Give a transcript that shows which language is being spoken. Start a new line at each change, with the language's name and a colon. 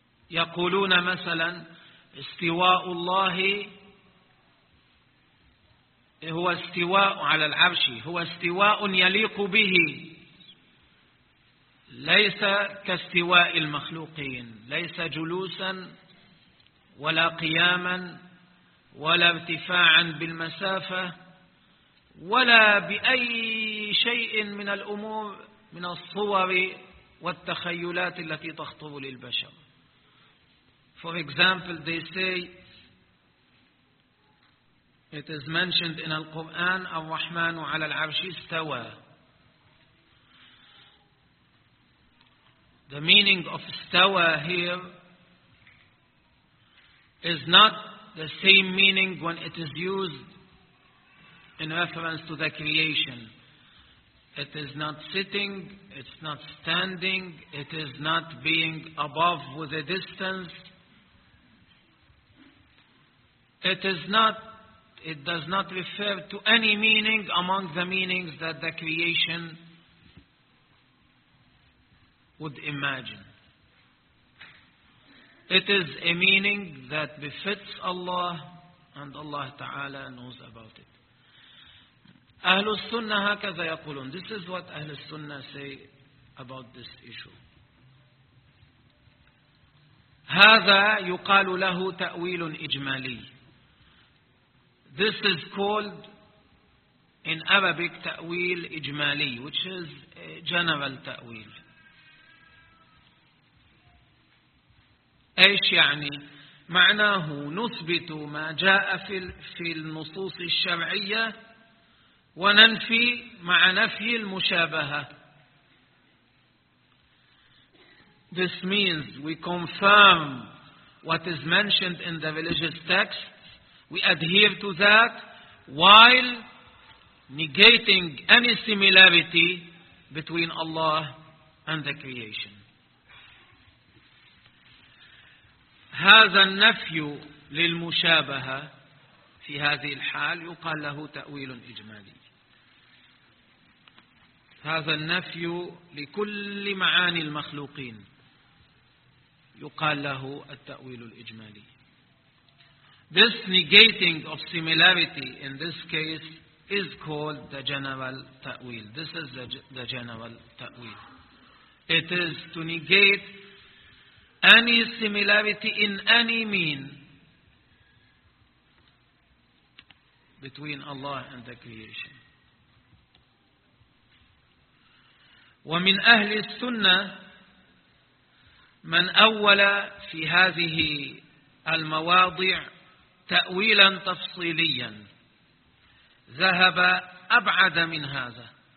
Arabic: يقولون مثلا استواء الله هو استواء على العرش، هو استواء يليق به، ليس كاستواء المخلوقين، ليس جلوسا ولا قياما ولا ارتفاعا بالمسافة ولا بأي شيء من الأمور من الصور والتخيلات التي تخطر للبشر.
English: For example, they say it is mentioned in Al-Quran,
Arabic: الرحمن على العرش استوى.
English: The meaning of استوى here is not the same meaning when it is used in reference to the creation. It is not sitting, it's not standing, it is not being above with a distance. It does not refer to any meaning among the meanings that the creation would imagine. It is a meaning that befits Allah, and Allah Ta'ala knows about it.
Arabic: أهل السنة هكذا يقولون.
English: This is what أهل السنة say about this issue.
Arabic: هذا يقال له تأويل إجمالي.
English: This is called in Arabic تأويل إجمالي, which is a general تأويل.
Arabic: إيش يعني؟ معناه نثبت ما جاء في النصوص الشرعية وننفي مع نفي المشابهة.
English: This means we confirm what is mentioned in the religious text. We adhere to that while negating any similarity between Allah and the creation.
Arabic: هذا النفي للمشابهة في هذه الحال يقال له تأويل إجمالي. هذا النفي لكل معاني المخلوقين يقال له التأويل الإجمالي.
English: This negating of similarity in this case is called the general ta'wil. This is the general ta'wil. It is to negate any similarity in any mean between Allah and the creation.
Arabic: ومن أهل السنة من أول في هذه المواضع تأويلا تفصيليا ذهب أبعد من هذا.